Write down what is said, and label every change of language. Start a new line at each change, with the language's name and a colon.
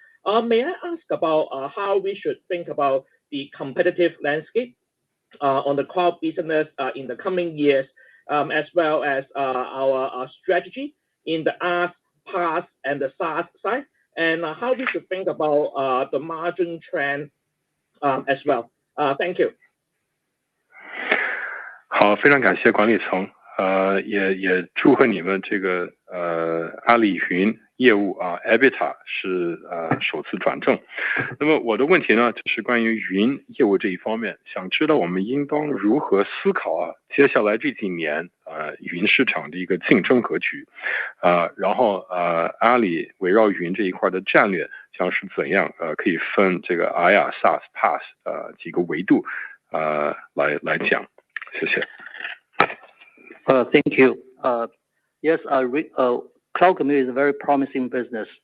English: May I ask about how we should think about the competitive landscape on the cloud business in the coming years, as well as our strategy in the IaaS, PaaS, and the SaaS side, and how we should think about the margin trend as well. Thank you.
Chinese: 好，非常感谢管理层，也祝贺你们这个阿里云业务EBITDA 是首次转正。那么我的问题呢，就是关于云业务这一方面，想知道我们应当如何思考接下来这几年云市场的一个竞争格局，然后阿里围绕云这一块的战略将是怎样，可以分这个 IaaS、SaaS、PaaS 几个维度来讲。谢谢。
English: Thank you. Yes, cloud computing is a very promising business.